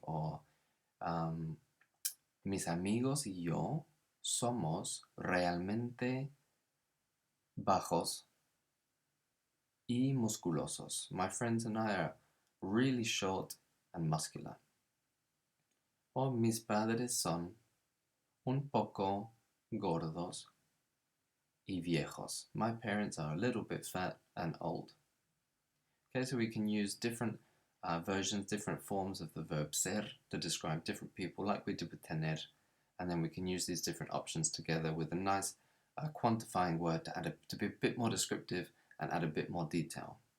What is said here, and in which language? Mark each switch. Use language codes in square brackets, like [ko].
[es] Or mis amigos y yo somos realmente bajos y musculosos. [en] My friends and I are really short and muscular. [es] Or mis padres son un poco gordos y viejos. [en] My parents are a little bit fat and old. Okay, so we can use different versions, different forms of the verb ser to describe different people, like we did with tener, and then we can use these different options together with a nice quantifying word to be a bit more descriptive and add a bit more detail.